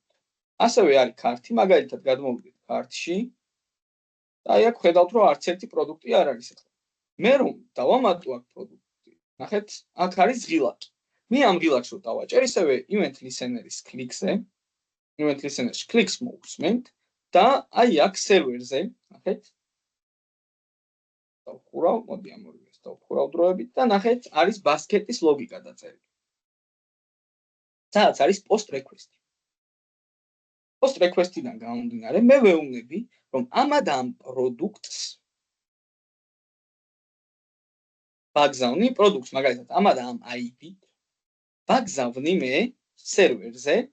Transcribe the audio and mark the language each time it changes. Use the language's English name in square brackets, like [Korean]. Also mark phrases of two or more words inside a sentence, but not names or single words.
[Georgian] ასევე არის ქართი, მაგალითად გადმოვიდეთ ქართში და აი აქ ხედავთ, რომ არც ერთი პროდუქტი არ არის ახლა. მე რომ დავამატო აქ პროდუქტი, ნახეთ, აქ არის ღილაკი. მე ამ ღილაკს რო დავაჭერ, ისევე [English] event listener-ის [Georgian] კლიქზე, [English] event listener-ში [Georgian] კლიქს მოვუსმენთ და აი აქ სერვერზე, ნახეთ. დავხურავ, მოდი ამ ორივეს დავხურავ დროებით და ნახეთ, არის ბასკეტის ლოგიკა დაწერილი. სადაც არის [English] post request. post request-დან [Georgian] გამომდინარე, მე ვეუბნები, რომ ამ პროდუქტს ვაგზავნი პროდუქტს, მაგალითად, ამ ID-ით ვაგზავნი მე სერვერზე.